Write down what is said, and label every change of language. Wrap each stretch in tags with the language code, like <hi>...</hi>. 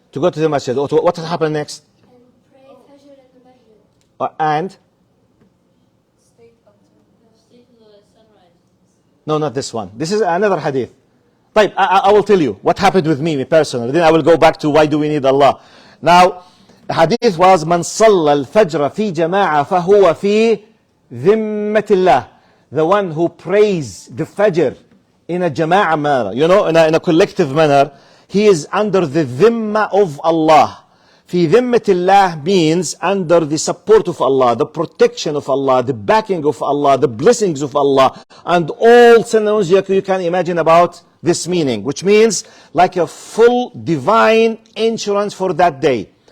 <en>To go to the masjid. What will happen next? And pray Fajr at the masjid. And Stay up to Stay till the sunrise. no, not this one. This is another hadith. طيب, I will tell you what happened with me personally. Then I will go back to why do we need Allah. Now, the hadith was</en> <ar>من صلى الفجر في جماعة فهو في ذمة الله.</ar> <en>The one who prays the Fajr in a jama'ah manner, you know, in a collective manner, he is under the dhimma of Allah.</en> <ar>في ذمة الله</ar> <en>means under the support of Allah, the protection of Allah, the backing of Allah, the blessings of Allah, and all synonyms you can imagine about this meaning, which means like a full divine insurance for that day.</en>